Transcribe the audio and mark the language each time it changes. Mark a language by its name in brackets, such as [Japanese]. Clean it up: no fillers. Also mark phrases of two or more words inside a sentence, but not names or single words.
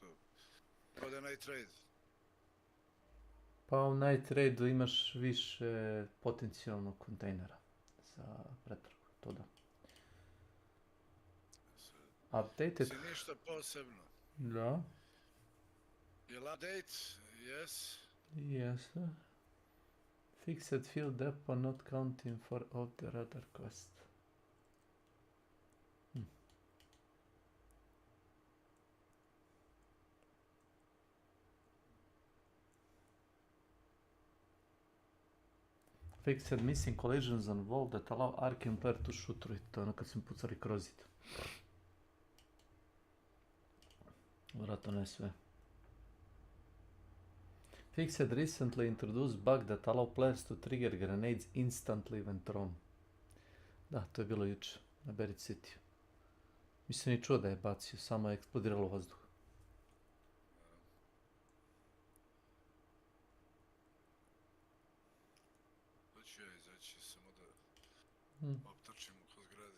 [Bosnian] Kod je Night Raid. Pa u Night Raidu imaš više potencijalnog kontejnera za pretragu, to da. [English] Updated? [Bosnian] Si ništa posebno. Da. Jel update? Yes. [English] Yes. Fixed field depot not counting for off the radar quest. Fixed missing collisions on wall that allow Arkham player to shoot through it. [Bosnian] To je ono kad smo pucali kroz zid. Vjerojatno ne sve. [English] Fixed recently introduced bug that allow players to trigger grenades instantly when thrown. [Bosnian] Da, to je bilo juče na Berry City. Mislim ni čuo da je bacio, samo je eksplodiralo u vazduhu. Hoću ja izaći samo da optrčim oko zgrade.